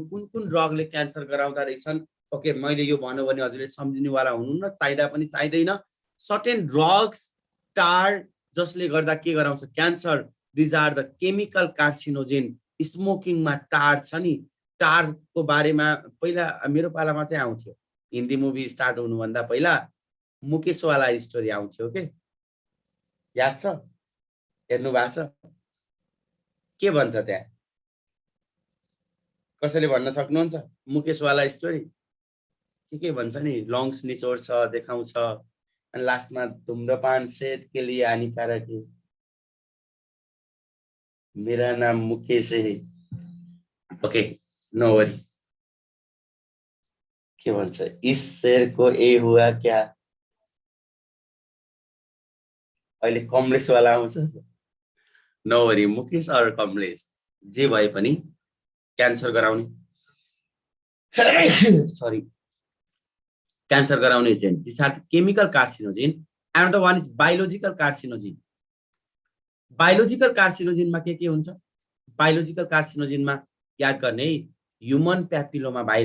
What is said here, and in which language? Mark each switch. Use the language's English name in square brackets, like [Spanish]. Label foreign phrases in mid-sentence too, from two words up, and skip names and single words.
[Nepali] कुन ड्रगले क्यान्सर गराउँदा रहेछन् ओके मैले यो भन्नु भने हजुरले सम्झिनुवाला हुनुहुन्न चाहिदा पनि चाहिदैन [English] certain drugs tar [Nepali] जसले गर्दा के गराउँछ क्यान्सर [English] these are the chemical carcinogen [Nepali] स्मोकिङमा टार छ नि टारको बारेमा पहिला मेरो पालामा चाहिँ आउँथ्यो [English] Hindi movie start [Nepali] हुनुभन्दा पहिला मुकेशवाला स्टोरी आउँथ्यो के याद छ हेर्नु भएको छ के भन्छ त्यहाँ कसैले भन्न सक्नुहुन्छ मुकेशवाला स्टोरी के भन्छ नि लङ्स निचोड छ देखाउँछ अनि लास्टमा [Hindi] धूम्रपान सेहत के लिए हानिकारक है मेरा नाम मुकेश है [English] okay no worry [Nepali] के भन्छ [Hindi] इस शेर को ए हुआ क्या [Nepali] अहिले कमलेश वाला आउँछ नवरी मुकेश अर कमलेश जे भए पनि क्यान्सर गराउने सरी क्यान्सर गराउने एजेन्ट [English] this are chemical carcinogen and the one is biological carcinogen biological carcinogenमा [Nepali] के हुन्छ [English] biological carcinogenमा [Nepali] याद गर्ने [English] human papilloma